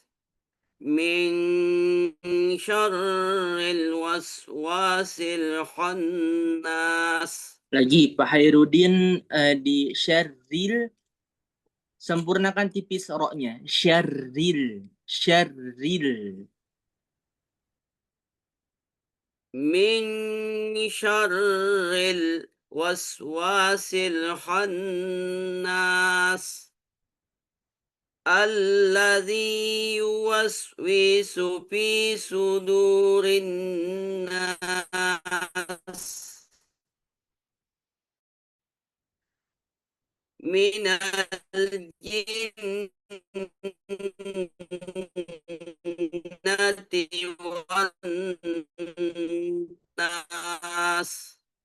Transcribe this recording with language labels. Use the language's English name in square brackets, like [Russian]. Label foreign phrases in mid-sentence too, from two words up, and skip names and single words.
[Arabic] من شر الوسواس الخناس. [Banjar] Lagi Pak Khairuddin di syarril, sempurnakan tipis roknya. [Arabic] شر، شر. من شر الوسواس الخناس. الذي يوسوس في صدور الناس. من الجنة والناس.